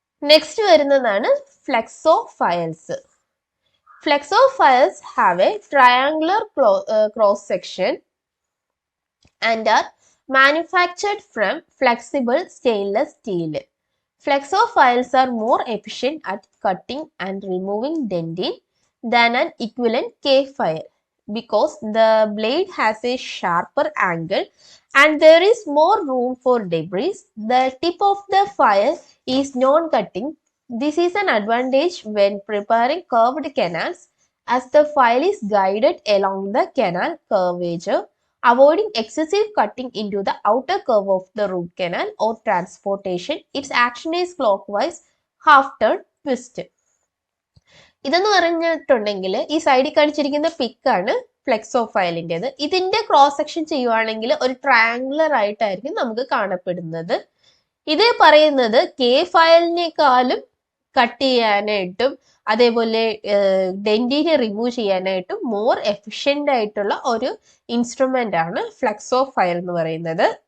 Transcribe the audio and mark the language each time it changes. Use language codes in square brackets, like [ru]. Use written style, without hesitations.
[ml] Next വരുന്നതാണ് flexo files. [en] Flexo files have a triangular cross section and are manufactured from flexible stainless steel. Flexo files are more efficient at cutting and removing dentin than an equivalent K file because the blade has a sharper angle and there is more room for debris. The tip of the file is non-cutting. This is an advantage when preparing curved canals as the file is guided along the canal curvature, avoiding excessive cutting into the outer curve of the root canal or transportation. Its action is clockwise half turn twist. [ml] ഇതെന്ന് പറഞ്ഞിട്ടുണ്ടെങ്കിൽ ഈ സൈഡിൽ കാണിച്ചിരിക്കുന്ന പിക്കാണ് flexo ഫയലിൻ്റെത്. ഇതിന്റെ cross section ചെയ്യുവാണെങ്കിൽ ഒരു triangular ആയിട്ടായിരിക്കും നമുക്ക് കാണപ്പെടുന്നത്. ഇത് പറയുന്നത് കെ ഫയലിനേക്കാളും കട്ട് ചെയ്യാനായിട്ടും അതേപോലെ ഡെന്റിനെ റിമൂവ് ചെയ്യാനായിട്ടും മോർ എഫിഷ്യൻ്റ് ആയിട്ടുള്ള ഒരു ഇൻസ്ട്രുമെന്റ് ആണ് ഫ്ലെക്സോ ഫയൽ എന്ന് പറയുന്നത്.